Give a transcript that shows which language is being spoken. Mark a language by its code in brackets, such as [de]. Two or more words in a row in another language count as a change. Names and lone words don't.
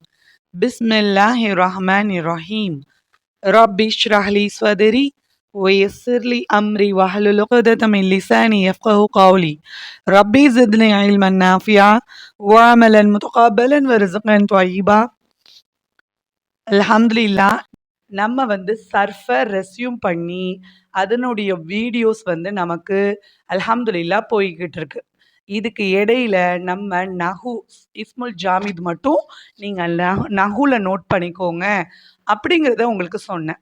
[ar] بسم الله الرحمن الرحيم رب اشرح لي صدري ويسر لي أمري واحلل عقدة من لساني يفقهوا قولي. رب زدني علما نافعا وعملا متقبلا ورزقا طيبا. அல்ஹம்துலில்லா. [ta] நம்ம சர்ஃபை ரெஸ்யூம் பண்ணி அதனுடைய வீடியோஸ் நமக்கு அல்ஹம்துலில்லா போய்கிட்டு இருக்கு. இதுக்கு இடையில நம்ம நஹு [ar] الاسم الجامد [ta] மட்டும் நீங்கள் நஹுல நோட் பண்ணிக்கோங்க அப்படிங்கிறத உங்களுக்கு சொன்னேன்.